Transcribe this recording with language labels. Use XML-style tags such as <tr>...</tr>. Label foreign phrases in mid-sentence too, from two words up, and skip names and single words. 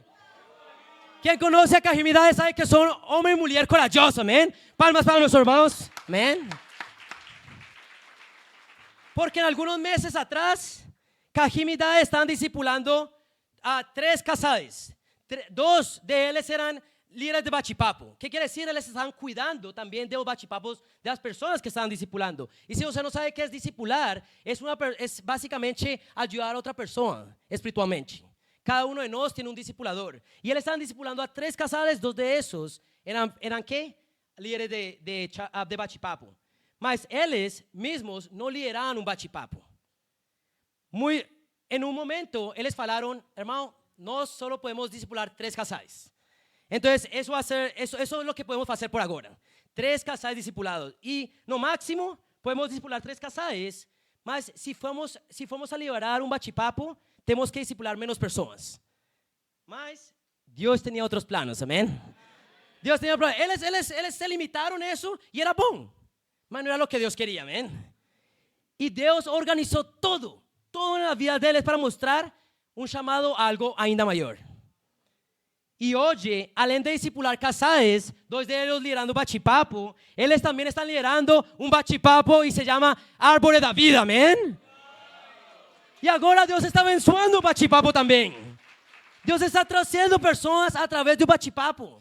<pt>Quem conhece a Kahim e Dai sabe que são homem e mulher corajosos, amém? Palmas para meus irmãos, amém? Porque em alguns meses atrás, Kahim e Dai estão discipulando a 3 casais. 2 deles eram líderes de bate-papo.</pt> <es>¿Qué quiere decir? Eles están cuidando también de los bate-papos de las personas que están discipulando. Y si usted no sabe qué es discipular, es básicamente ayudar a otra persona espiritualmente. Cada uno de nosotros tiene un discipulador. Y él están discipulando a 3 casales, 2 de esos eran ¿qué? Líderes de bate-papo.</es> <pt>Mas eles mesmos</pt> <es>no lideraban un bate-papo. En un momento,</es> <pt>eles falaron,</pt> <es>hermano, no solo podemos discipular 3 casais. Entonces, eso es lo que podemos hacer por ahora. 3</es> <pt>casais discipulados.</pt> <es>Y no máximo, podemos discipular 3 casais, mas si formos a liderar un bate-papo, tenemos que discipular menos personas. Mas Dios tenía otros planos, amén. Dios tenía planos. Eles se limitaron a eso y era bom. Mas no era lo que Dios quería, amén. Y Dios organizó todo en la vida de eles para mostrar un llamado a algo ainda mayor.</es> <pt>E hoje, além de discipular casais, 2 deles liderando bate-papo, eles também estão liderando um bate-papo e se chama Árvore da Vida, amém? E agora Deus está abençoando o bate-papo também. Deus está trazendo pessoas através do bate-papo.</pt>